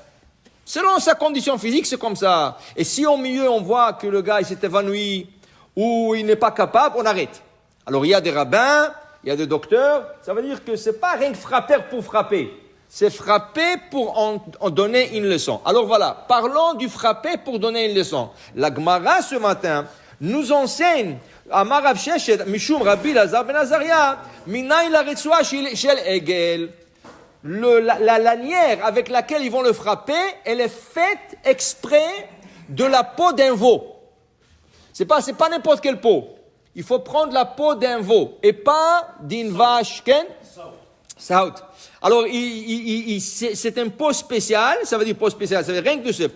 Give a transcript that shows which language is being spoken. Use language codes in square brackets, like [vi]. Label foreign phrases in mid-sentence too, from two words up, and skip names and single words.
[fr] Selon sa condition physique, c'est comme ça. Et si au milieu, on voit que le gars il s'est évanoui ou il n'est pas capable, on arrête. Alors, il y a des rabbins, il y a des docteurs. Ça veut dire que c'est pas rien que frapper pour frapper. C'est frapper pour en donner une leçon. Alors voilà, parlons du frapper pour donner une leçon. La Gemara, ce matin, nous enseigne [he] אמר רב ששת משום רבי אלעזר בן עזריה מניין לרצועה של עגל. [fr] La lanière avec laquelle ils vont le frapper, elle est faite exprès de la peau d'un veau. C'est pas n'importe quelle peau. Il faut prendre la peau d'un veau et pas d'une vache. Saout. Alors, c'est une peau spéciale. Ça veut dire peau spéciale. Ça veut dire rien que de ça.